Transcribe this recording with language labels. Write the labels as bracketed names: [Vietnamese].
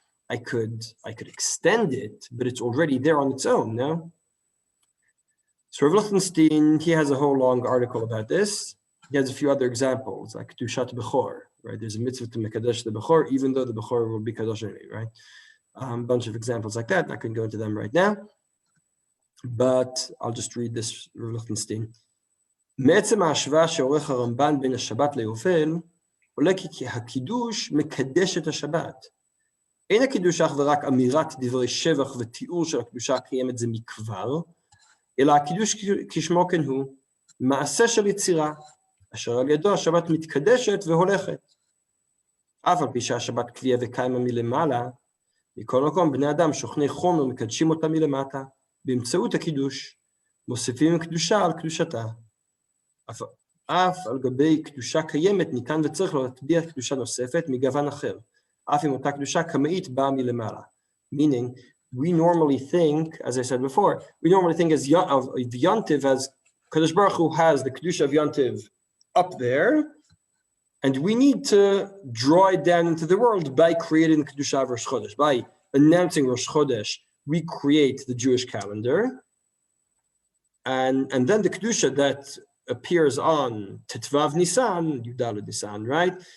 [English] I could extend it, but it's already there on its own, no? So Rav Lichtenstein, he has a whole long article about this. he has a few other examples, like Kedushat Bechor, right? There's a mitzvah to Mekadesh the Bechor, even though the Bechor will be Kadosh anyway, right? Bunch of examples like that. I couldn't go into them right now, but I'll just read this Rav Lichtenstein. [Hebrew] מעצם ההשוואה שעורך הרמב"ן בין השבת ליובל, עולה כי הקידוש מקדש את השבת. אין הקידוש אך ורק אמירת דברי שבח ותיאור של הקדושה הקיימת זה מכבר, אלא הקידוש כשמו כן הוא, מעשה של יצירה, אשר על ידו השבת מתקדשת והולכת. אף על פי שהשבת קביעה וקיימה מלמעלה, מכל מקום בני אדם שוכני חומר מקדשים אותה מלמטה, באמצעות הקידוש, מוסיפים קדושה על קדושתה. אף על גבי קדושה קיימת ניתן וצריך להטביע קדושה נוספת מגוון אחר, אף אם אותה קדושה קמאית באה מלמעלה. [English] Meaning, we normally think, as I said before, we normally think of Yontiv as Kadosh Baruch Hu has the Kedusha of Yontiv up there, and we need to draw it down into the world by creating Kedusha of Rosh Chodesh. By announcing Rosh Chodesh, we create the Jewish calendar, and then the Kedusha that appears on Tetvav Nisan, Yudalad Nisan, right?